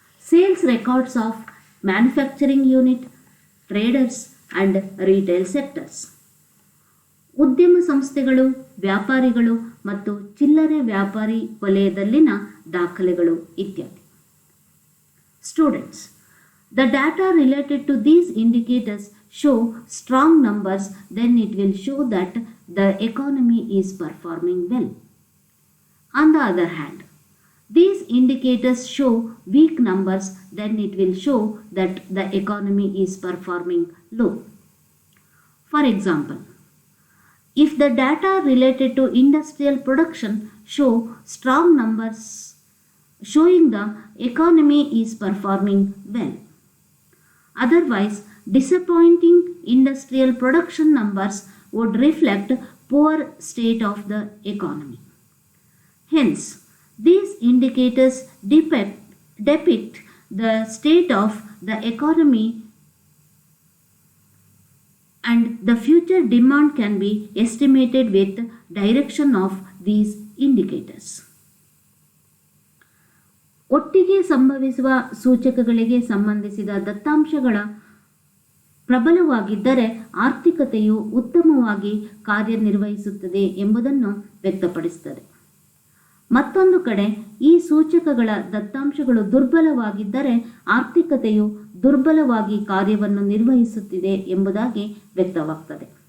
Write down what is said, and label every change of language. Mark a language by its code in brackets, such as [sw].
[en] Sales records of manufacturing unit, traders and retail sectors. [kn] ಉದ್ಯಮ ಸಂಸ್ಥೆಗಳು, ವ್ಯಾಪಾರಿಗಳು ಮತ್ತು ಚಿಲ್ಲರೆ ವ್ಯಾಪಾರಿ ವಲಯದಲ್ಲಿನ ದಾಖಲೆಗಳು ಇತ್ಯಾದಿ. [en] Students, the data related to these indicators show strong numbers, then it will show that the economy is performing well. On the other hand, these indicators show weak numbers, then it will show that the economy is performing low. For example, if the data related to industrial production show strong numbers showing the economy is performing well. Otherwise, disappointing industrial production numbers would reflect poor state of the economy. Hence, these indicators depict the state of the economy and the future demand can be estimated with direction of these indicators. [kn] ಒಟ್ಟಿಗೆ ಸಂಭವಿಸುವ ಸೂಚಕಗಳಿಗೆ ಸಂಬಂಧಿಸಿದ ದತ್ತಾಂಶಗಳ ಪ್ರಬಲವಾಗಿದ್ದರೆ ಆರ್ಥಿಕತೆಯು ಉತ್ತಮವಾಗಿ ಕಾರ್ಯನಿರ್ವಹಿಸುತ್ತದೆ ಎಂಬುದನ್ನು ವ್ಯಕ್ತಪಡಿಸುತ್ತದೆ. ಮತ್ತೊಂದು ಕಡೆ ಈ ಸೂಚಕಗಳ ದತ್ತಾಂಶಗಳು ದುರ್ಬಲವಾಗಿದ್ದರೆ ಆರ್ಥಿಕತೆಯು ದುರ್ಬಲವಾಗಿ ಕಾರ್ಯವನ್ನು ನಿರ್ವಹಿಸುತ್ತಿದೆ ಎಂಬುದಾಗಿ ವ್ಯಕ್ತವಾಗ್ತದೆ.